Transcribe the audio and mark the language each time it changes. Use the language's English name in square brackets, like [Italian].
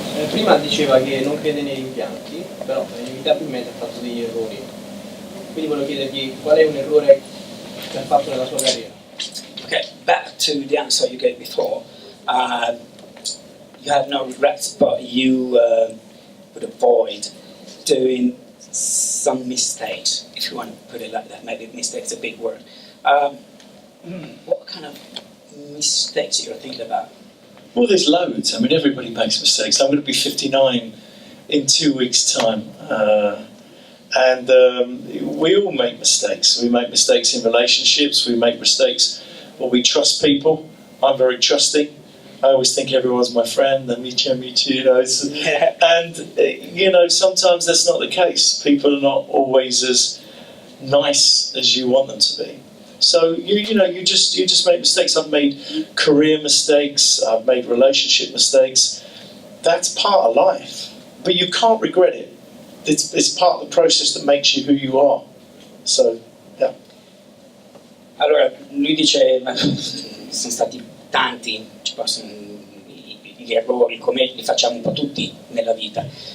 [Italian] Prima diceva che non crede nei rimpianti, però inevitabilmente ha fatto degli errori. Quindi volevo chiedergli qual è un errore che ha fatto nella sua carriera. [English] Okay, back to the answer you gave before. You have no regrets, but you would avoid doing some mistakes, if you want to put it like that. Maybe mistakes a big word. What kind of mistakes you're thinking about? Well, there's loads. I mean, everybody makes mistakes. I'm going to be 59 in 2 weeks' time. And we all make mistakes. We make mistakes in relationships. We make mistakes when we trust people. I'm very trusting. I always think everyone's my friend. [Italian] Amici, [English] you know. And you know, sometimes that's not the case. People are not always as nice as you want them to be. So you know, you just make mistakes. I've made career mistakes. I've made relationship mistakes. That's part of life. But you can't regret it. It's part of the process that makes you who you are. So, yeah. [Italian] Allora, lui dice, sono stati tanti, ci possono gli errori, come li facciamo un po' tutti nella vita.